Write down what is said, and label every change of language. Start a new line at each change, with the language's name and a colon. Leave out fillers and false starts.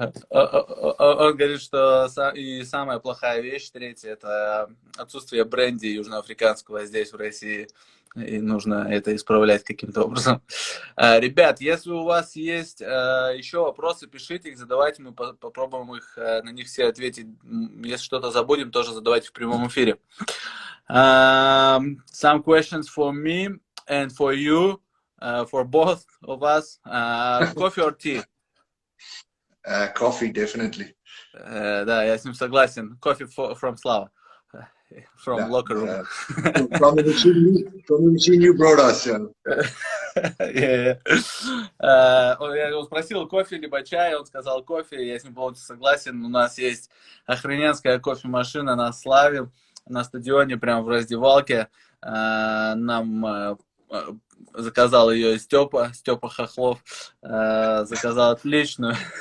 Russian: Он говорит, что и самая плохая вещь, третья, это отсутствие бренди южноафриканского здесь, в России. И нужно это исправлять каким-то образом. Ребят, если у вас есть еще вопросы, пишите их, задавайте, мы попробуем их, на них все ответить. Если что-то забудем, тоже задавайте в прямом эфире.
English: Some questions for me and for you, for both of us. Coffee or tea? Coffee, definitely.
Russian: Да, я с ним согласен.
English: Coffee from Slava. From locker room. From the machine you brought us.
Russian: Я его спросил, кофе либо чай, он сказал кофе, я с ним полностью согласен. У нас есть охрененская кофемашина на Славе, на стадионе, прямо в раздевалке. Нам заказал ее Степа Хохлов, заказал отличную.